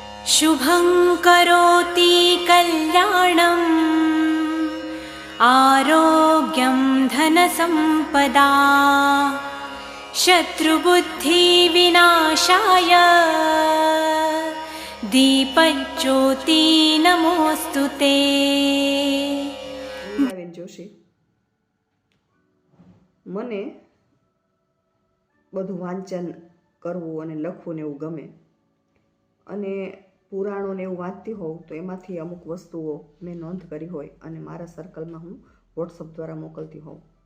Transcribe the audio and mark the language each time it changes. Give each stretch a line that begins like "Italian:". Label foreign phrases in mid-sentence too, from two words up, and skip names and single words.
Sanskrit: शुभं करोति कल्याणम् आरोग्यं धनसम्पदा शत्रुबुद्धिविनाशाय दीपज्योति नमोऽस्तु ते।
Gujarati: જોશી મને બધું વાંચન કરવું અને લખવું ને એવું ગમે અને પુરાણોને એવું વાંચતી હોઉં તો એમાંથી અમુક વસ્તુઓ મેં નોંધ કરી હોય અને મારા સર્કલમાં હું વોટ્સઅપ દ્વારા મોકલતી હોઉં.